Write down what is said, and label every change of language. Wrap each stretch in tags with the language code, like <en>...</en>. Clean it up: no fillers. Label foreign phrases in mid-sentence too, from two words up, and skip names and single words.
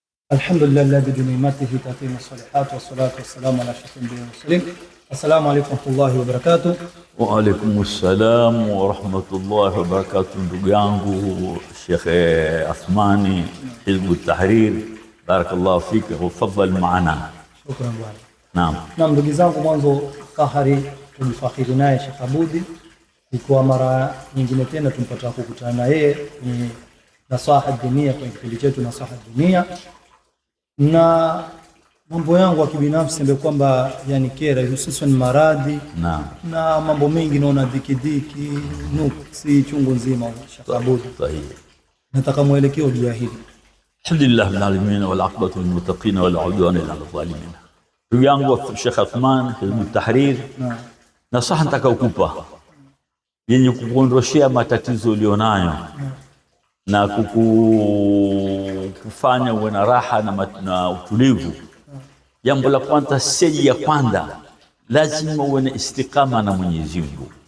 <ar>الحمد لله الذي بنعمته تتم الصالحات والصلاة والسلام على أشرف الأنبياء والمرسلين. السلام عليكم ورحمة الله وبركاته. وعليكم السلام ورحمة الله وبركاته.</ar> <sw>Ndugu yangu Sheikh Athmani Hizb Tahrir,</sw> <ar>بارك الله فيك وتفضل</ar> <sw>maana. Shukran bwana. Naam, ndugu zangu, mwanzo fahari tulifakhiri naye Sheikh Abudi, kwa mara nyingine tena tumpata kukutana na yeye ni nasaha dunia kwenye kipindi chetu nasaha dunia, na mambo yangu ya kibinafsi ndio kwamba yani kera hususan maradhi na mambo mengi naona dikidiki nuksi chungu nzima. Sheikh Abudi, nataka mwelekeo juu ya hili.</sw> <ar>الحمد لله رب العالمين والعاقبة للمتقين والعدوان إلا الظالمين.</ar> <sw>Ndugu yangu Sheikh Athman Hizb Tahrir, nasaha nataka kukupa yenye kukuondoshea matatizo ulionayo na kufanya uwe na raha na utulivu. Jambo la kwanza, siji ya kwanza, lazima uwe na istiqama na Mwenyezi Mungu.</sw>